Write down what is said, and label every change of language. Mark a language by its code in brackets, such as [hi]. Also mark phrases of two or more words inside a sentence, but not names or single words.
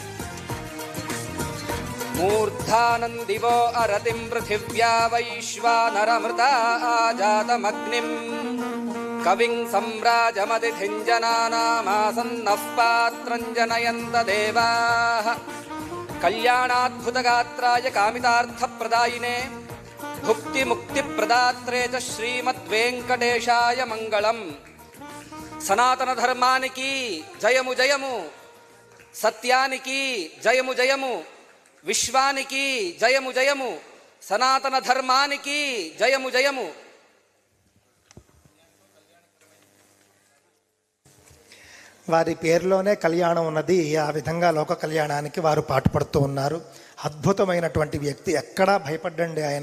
[sa] मूर्धानन्दिवो अरतिं पृथिव्या वैश्वानरमृता आजातमग्निं कविं सम्राजमतिथिञ्जनानामासन्नः पात्रं जनयन्त देवाः कल्याणाद्भुतगात्राय कामितार्थप्रदायिने भुक्तिमुक्तिप्रदात्रे च श्रीमद्वेङ्कटेशाय मङ्गलम्. [te] సనాతనధర్మానికి జయము జయము, సత్యానికి జయము జయము, విశ్వానికి జయము జయము, సనాతన ధర్మానికి జయము జయము. వారి పేరులోనే కళ్యాణం ఉన్నది. ఆ విధంగా లోక కళ్యాణానికి వారు పాటుపడుతూ ఉన్నారు. అద్భుతమైనటువంటి వ్యక్తి, ఎక్కడా భయపడ్డండి ఆయన.